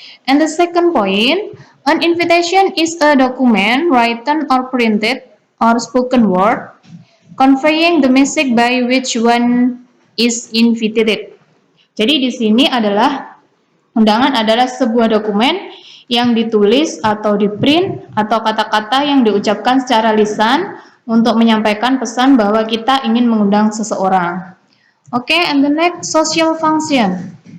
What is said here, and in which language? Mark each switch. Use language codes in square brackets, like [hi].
[en] And the second point, an invitation is a document written or printed or spoken word conveying the message by which one is invited. [id] Jadi di sini adalah undangan adalah sebuah dokumen yang ditulis atau diprint atau kata-kata yang diucapkan secara lisan untuk menyampaikan pesan bahwa kita ingin mengundang seseorang. [en] Oke, and the next social function.